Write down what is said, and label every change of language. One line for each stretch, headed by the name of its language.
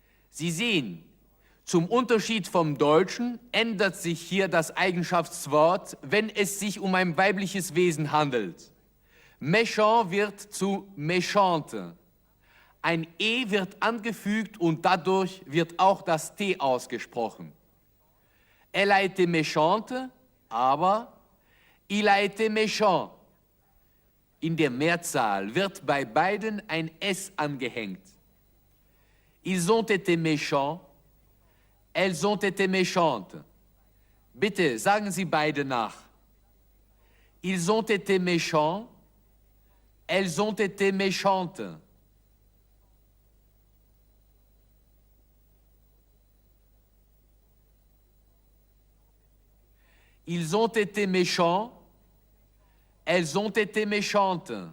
German: Sie sehen, zum Unterschied vom Deutschen ändert sich hier das Eigenschaftswort, wenn es sich um ein weibliches Wesen handelt. Méchant wird zu méchante. Ein E wird angefügt und dadurch wird auch das T ausgesprochen.
French: Elle a été méchante,
German: aber
French: il a été méchant.
German: In der Mehrzahl wird bei beiden ein S angehängt.
French: Ils ont été méchants, elles ont été méchantes.
German: Bitte, sagen Sie beide nach.
French: Ils ont été méchants, elles ont été méchantes. Ils ont été méchants, elles ont été méchantes.